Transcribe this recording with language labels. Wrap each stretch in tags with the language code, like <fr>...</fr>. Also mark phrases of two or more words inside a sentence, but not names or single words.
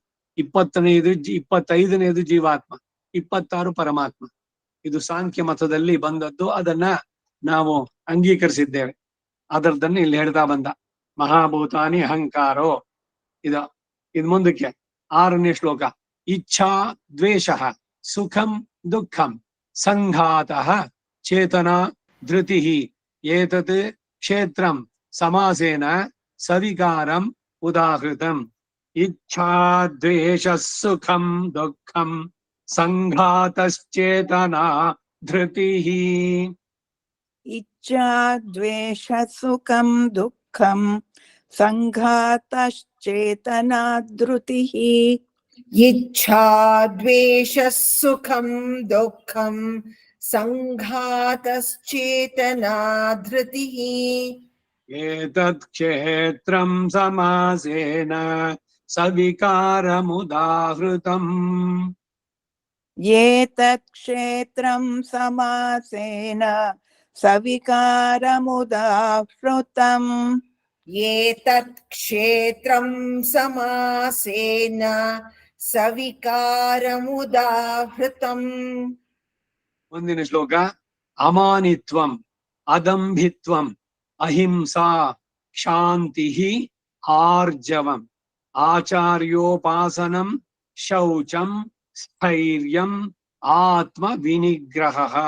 <kn>25ನೇದು ಜೀವಾತ್ಮ, 26 ಪರಮಾತ್ಮ. ಇದು ಸಾಂಖ್ಯ ಮತದಲ್ಲಿ ಬಂದದ್ದು. ಅದನ್ನ ನಾವು ಅಂಗೀಕರಿಸಿದ್ದೇವೆ. ಅದರದನ್ನ ಇಲ್ಲಿ ಹೇಳ್ತಾ ಬಂದ.</kn> <sa>महाभूतानि अहंकारो.</sa> <kn>ಇದು ಮುಂದಕ್ಕೆ 6ನೇ ಶ್ಲೋಕ.</kn> <sa>इच्छा द्वेष सुखं दुःखं संघातः चेतन धृति एतत् क्षेत्रं समासेन सविकारं उदाहृतं. इच्छा द्वेष सुखं दुःखं संघातश्चेतन धृति. इच्छा द्वेष सुखं दुःखं संघातश्चेतना धृतिः. इच्छा द्वेष सुखं दुःखं संघातश्चेतना धृतिः. एतत् क्षेत्रं समासेन सविकारमुदाहृतं. एतत् क्षेत्रं समासेन सविकारमुदाहृतं. एतत् क्षेत्रं समासेन सविकारमुदाहृतं.</sa> <kn>ಮುಂದಿನ ಶ್ಲೋಕ.</kn> <sa>अमानित्वं अदंभित्वं अहिंसा शांति आर्जवं आचार्योपासनं शौचं स्थैर्यं आत्म विनिग्रह.</sa>